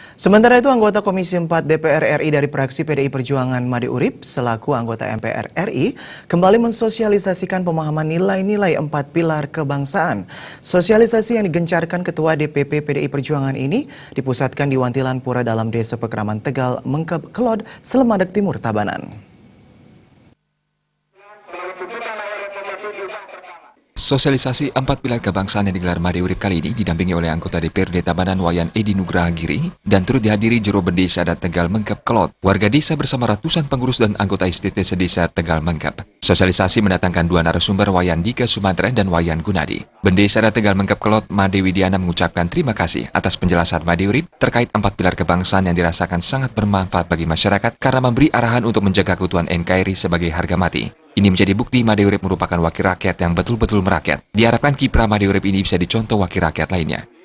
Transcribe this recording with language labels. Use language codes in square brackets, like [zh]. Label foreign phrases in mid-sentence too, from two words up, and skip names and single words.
[id] Sementara itu, anggota Komisi 4 DPR RI dari fraksi PDI Perjuangan Made Urip selaku anggota MPR RI kembali mensosialisasikan pemahaman nilai-nilai 4 pilar kebangsaan. Sosialisasi yang digencarkan Ketua DPP PDI Perjuangan ini dipusatkan di Wantilan Pura dalam Desa Pekraman Tegal, Mengkep Kelod, Selemadeg Timur, Tabanan. Sosialisasi 4 pilar kebangsaan yang digelar Made Urip kali ini didampingi oleh anggota DPRD Tabanan Wayan Edi Nugraha Giri dan turut dihadiri juru Bendesa adat Tegal Mengkep Kelod, warga desa bersama ratusan pengurus dan anggota STT sedesa Tegal Mengkep. Sosialisasi mendatangkan dua narasumber Wayan Dika Sumatra dan Wayan Gunadi. Bendesa adat Tegal Mengkep Kelod Made Widiana mengucapkan terima kasih atas penjelasan Made Urip terkait 4 pilar kebangsaan yang dirasakan sangat bermanfaat bagi masyarakat karena memberi arahan untuk menjaga keutuhan NKRI sebagai harga mati. Ini menjadi bukti Made Urip merupakan wakil rakyat yang betul-betul merakyat. Diharapkan kiprah Made Urip ini bisa dicontoh wakil rakyat lainnya.